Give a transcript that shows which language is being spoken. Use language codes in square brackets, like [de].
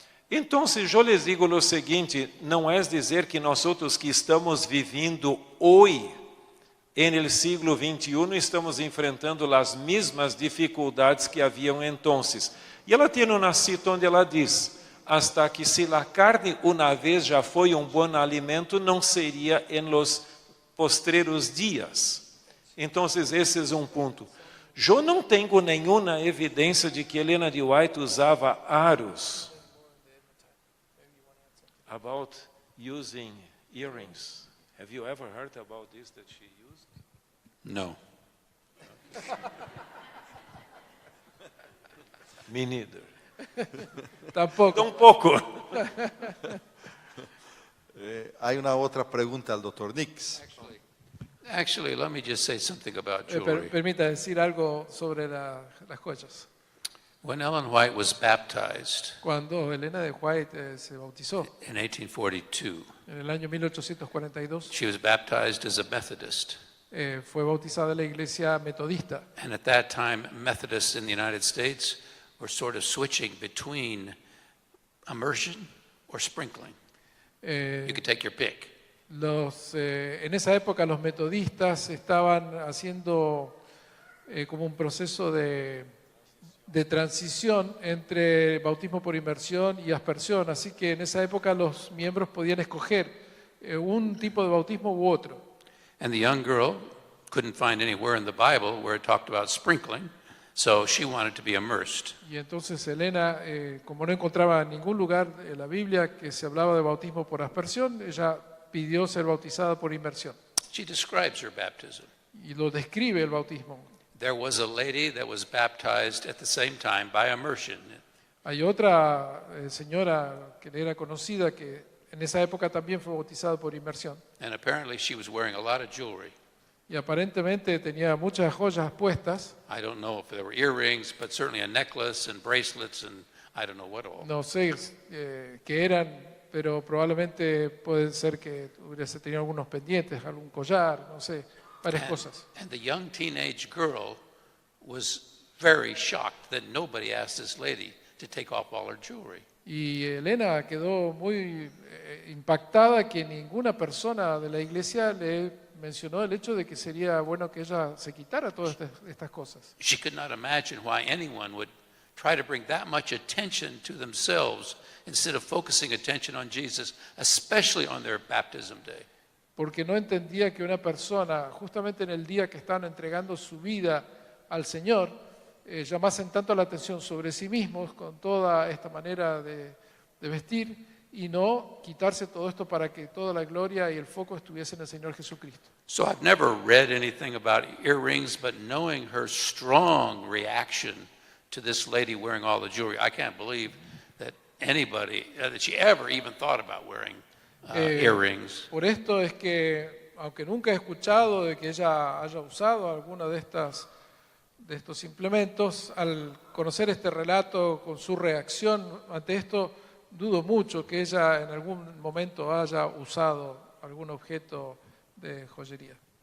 [pt] Então, eu lhes digo o seguinte, não é dizer que nós outros que estamos vivendo hoje, no século XXI, estamos enfrentando as mesmas dificuldades que haviam então. E ela tem uma cita onde ela diz: [es] hasta que si la carne una vez ya fue un buen alimento, no sería en los postreros días. Entonces ese es un punto. Yo no tengo ninguna evidencia de que Helena de White usaba aros. [en] About using earrings. Have you ever heard about this that she used? No. Me neither. [es] Tampoco. Tampoco. Hay una otra pregunta al doctor Nix. [en] Actually, let me just say something about jewelry. [es] Permita decir algo sobre las joyas. [en] When Ellen White was baptized [es] Cuando Helena de White se bautizó [en] in 1842, [es] en el año 1842, [en] she was baptized as a Methodist. [es] fue bautizada en la iglesia metodista. [en] And at that time, Methodists in the United States were sort of switching between immersion or sprinkling. You could take your pick. [es] En esa época los metodistas estaban haciendo como un proceso de transición entre bautismo por inmersión y aspersión, así que en esa época los miembros podían escoger un tipo de bautismo u otro. [en] And the young girl couldn't find anywhere in the Bible where it talked about sprinkling, so she wanted to be immersed. [es] Y entonces Helena, como no encontraba en ningún lugar en la Biblia que se hablaba de bautismo por aspersión, ella pidió ser bautizada por inmersión. [en] She describes her baptism. [es] Y lo describe el bautismo. [en] There was a lady that was baptized at the same time by immersion. [es] Hay otra señora que era conocida que en esa época también fue bautizada por inmersión. [en] And apparently she was wearing a lot of jewelry. [es] Y aparentemente tenía muchas joyas puestas. [en] I don't know if there were earrings, but certainly a necklace and bracelets and I don't know what all. [es] No sé qué eran, pero probablemente puede ser que hubiese tenido algunos pendientes, algún collar, no sé, varias cosas. [en] And the young teenage girl was very shocked that nobody asked this lady to take off all her jewelry. [es] Y Elena quedó muy impactada que ninguna persona de la iglesia le mencionó el hecho de que sería bueno que ella se quitara todas estas cosas. [en] She could not imagine why anyone would try to bring that much attention to themselves instead of focusing attention on Jesus, especially on their baptism day. [es] Porque no entendía que una persona, justamente en el día que estaban entregando su vida al Señor, llamasen tanto la atención sobre sí mismos con toda esta manera de vestir y no quitarse todo esto para que toda la gloria y el foco estuviese en el Señor Jesucristo. [en] So I've never read anything about earrings, but knowing her strong reaction to this lady wearing all the jewelry, I can't believe that anybody, that she ever even thought about wearing earrings. [es] Por esto es que, aunque nunca he escuchado de que ella haya usado alguna de estos implementos, al conocer este relato con su reacción ante esto, dudo mucho que ella en algún momento haya usado algún objeto de joyería.